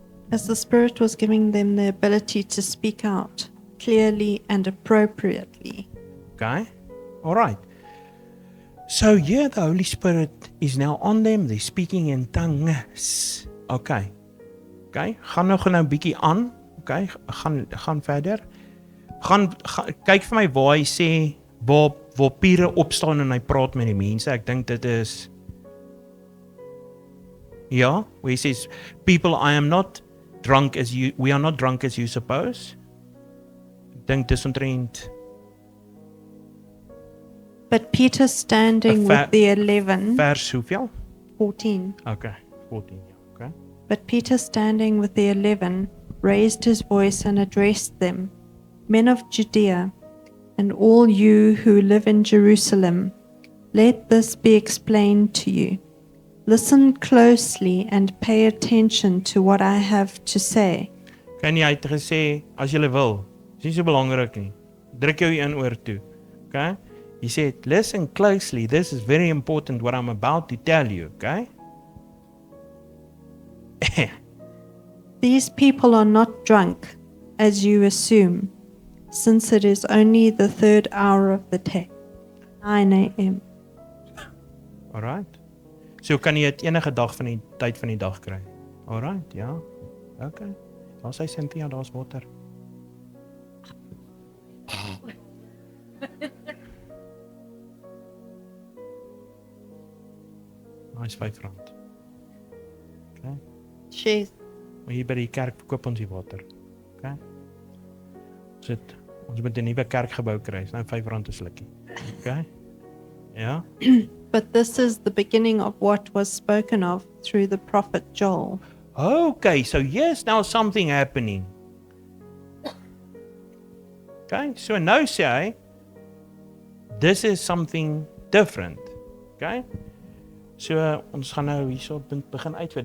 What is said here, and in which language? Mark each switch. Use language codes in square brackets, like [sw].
[en] As the Spirit was giving them the ability to speak out clearly and appropriately. Okay, all right. So here the Holy Spirit is now on them. They're speaking in tongues. [af] Okay, gaan nou 'n bietjie aan. Okay, gaan verder. Gaan kyk vir my waar hy sê waar Pieter opstaan en hy praat met die mense. Ek dink dit is ja, [en] where he says, people, I am not drunk as you, we are not drunk as you suppose. [af] Ek dink dis omtrent [en] But Peter standing with the 11, [af] vers hoeveel? 14. [en] Okay, 14, okay. But Peter standing with the 11 raised his voice and addressed them, Men of Judea, and all you who live in Jerusalem, let this be explained to you. Listen closely and pay attention to what I have to say. [af] Kan jy het gesê, as jy wil, is nie so belangrik nie. Druk jou in oor toe. Okay? [en] He said, listen closely, this is very important what I'm about to tell you, okay? These people are not drunk, as you assume, since it is only the 3rd hour of the day, 9 a.m. Alright. [af] So kan jy dit enige dag van die tyd van die dag kry. Alright, ja. Okay. Daar sê Cynthia, daar's water. [en] Nice R5. Okay. Jeez. [af] Maar hier by die kerk verkoop ons die water. Okay. Ons moet 'n nuwe kerk gebou kry. Dis nou R5 'n slukkie. Okay. Ja. [en] But this is the beginning of what was spoken of through the prophet Joel. Okay, so yes, now something happening. Okay, so [af] nou sê hy, [en] this is something different. Okay. [af] So ons gaan nou hierso begin uitwyd.